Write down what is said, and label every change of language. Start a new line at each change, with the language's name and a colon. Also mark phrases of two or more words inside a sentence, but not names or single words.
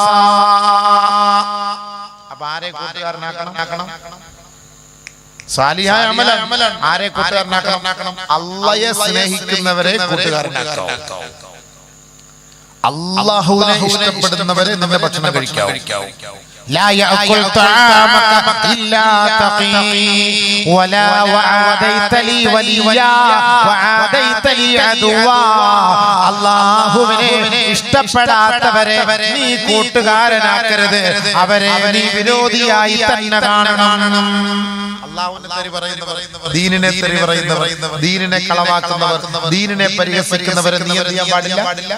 Malayalam: അപ്പൊ ആരെ കൂട്ടുകാരനാക്കണം? സാലിഹായ അമലാണ്. ആരെ കൂട്ടുകാരനാക്കണം? അല്ലാഹയെ സ്നേഹിക്കുന്നവരെ കൂട്ടുകാരനാക്കണം. അല്ലാഹുവിനെ ഇഷ്ടപ്പെടുന്നവരെ നിന്റെ ഭക്ഷണം കഴിക്കാവൂ.
Arabic: لا يأكل طعامك إلا تقي ولا وعاديت لي وليا وعاديت لي عدوا.
Malayalam: അല്ലാഹുവിനെ ഇഷ്ടപ്പെടാത്തവരെ നീ കൂട്ടുകാരനാക്കരുത്, അവരെ നീ വിരോധിയായി തന്നെ കാണണം. അല്ലാഹുവിനെ തെറി പറയുന്നവർ, ദീനിനെ തെറി പറയുന്നവർ, ദീനിനെ കളവാക്കുന്നവർ, ദീനിനെ പരിഹസിക്കുന്നവരെ നീ എന്ത് ചെയ്യാൻ പാടില്ല?